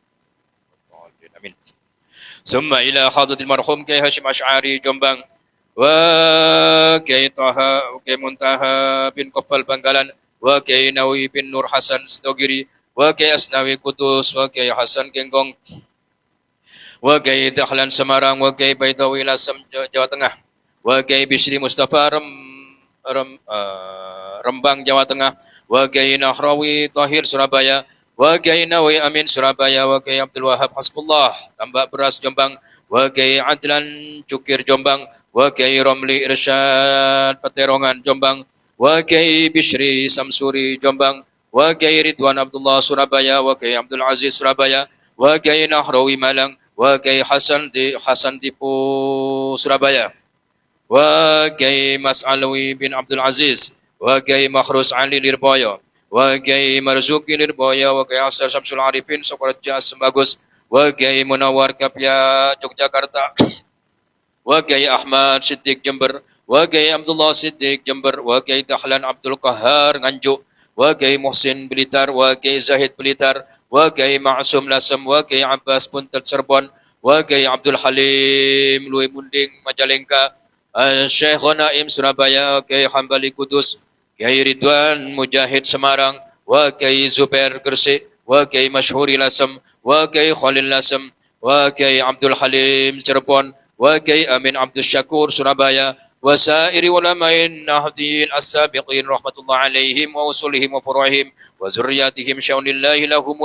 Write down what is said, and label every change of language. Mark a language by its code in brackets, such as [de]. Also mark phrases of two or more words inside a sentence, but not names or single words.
[ar] آمين. ثم إلى حضرة المرحوم كي هاشم أشعري جنبان وكي طه وكي منتهى بن قفل بنغالان وكي نوي بن نور حسن ستوغيري وكي أسناوي قدوس وكي حسن كنغong وكي دخلان سمارang وكي بيضاوي لاسم Jawa Tengah وكي بشري مصطفى Rembang Jawa Tengah وكي نهراوي طاهر Surabaya وكي نوي أمين Surabaya وكي Abdul Wahab Hasbullah Tambak Beras Jombang وكي Adlan Cukir Jombang وكي Romli Irsyad Peterongan Jombang وكي Bishri Samsuri Jombang وكي Ridwan Abdullah Surabaya وكي Abdul Aziz Surabaya وكي Nahrawi Malang وكي Hasan Dipu Surabaya وكي Mas Alwi bin Abdul Aziz وكي Makhrus Ali Lirboyo وكي Marzuki Lirboyo وكي Asar Samsul Arifin Sokoraja Sembagus وكي Munawar Kapya Yogyakarta وكي Ahmad Siddiq Jember وكي Abdullah Siddiq Jember وكي Dahlan Abdul Qahar Nganjuk وكي Muhsin Blitar وكي Zahid Blitar وكي Ma'sum Lasem وكي Abbas Puntel Cirebon وكي Abdul Halim Lui Munding Majalengka Syekh Naim Surabaya وكي Hambali Kudus Kiai Ridwan Mujahid Semarang وكي Zubair Gresik وكي Mashhuri Lasem وكي Khalil Lasem وكي Abdul Halim Cirebon وكي Amin Abdul Syakur Surabaya وسائر علماء النهضيين السابقين رحمة الله عليهم ووصولهم وفروعهم وذرياتهم شأن الله لهم.